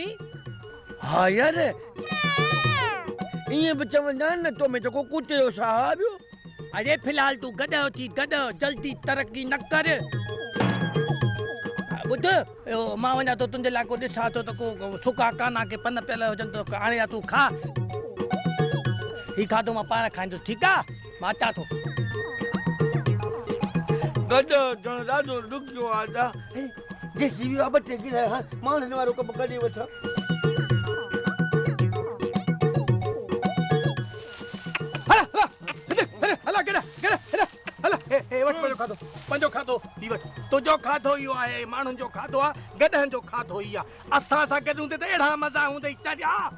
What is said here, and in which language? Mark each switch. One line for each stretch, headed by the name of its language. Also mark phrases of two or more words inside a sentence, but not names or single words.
Sindhi: हा यार इएं बि चवंदा आहिनि न तो में जेको कुटियो साहिबु अरे फिलहाल तूं गॾ थी गॾ जल्दी तरक़ी न कर ॿुध मां वञा थो तुंहिंजे लाइ को ॾिसां थो त को सुका काना के पन पियल हुजनि त हाणे या तूं खा ही खाधो मां पाण खाईंदुसि ठीकु आहे मां अचां थो गॾ ॼण ॾाढो ॾुखियो आहे जेसी बि ॿ टे गिर माण्हुनि वारो कमु करे वठां पंहिंजो खाधो पी वठ तुंहिंजो खाधो इहो आहे माण्हुनि जो खाधो आहे गॾनि जो खाधो ई आहे असां सां गॾु हूंदे त अहिड़ा मज़ा हूंदई चरिया